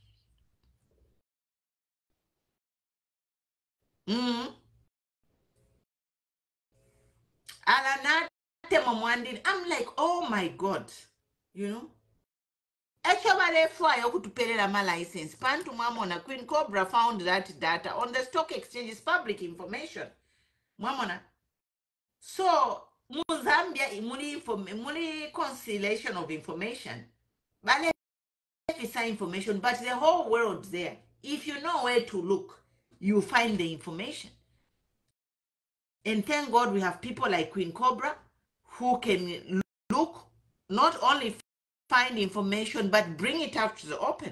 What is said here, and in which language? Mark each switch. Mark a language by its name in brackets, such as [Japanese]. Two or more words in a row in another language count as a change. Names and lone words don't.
[English] I'm like, oh my God, you know. My license. Pantu Mamona, Queen Kobra found that data on the stock exchange is public information. Mamona. So, Zambia, muli conciliation of information. But information, but the whole world there. If you know where to look, you find the information. And thank God we have people like Queen Kobra who can look, not only find information, but bring it out to the open.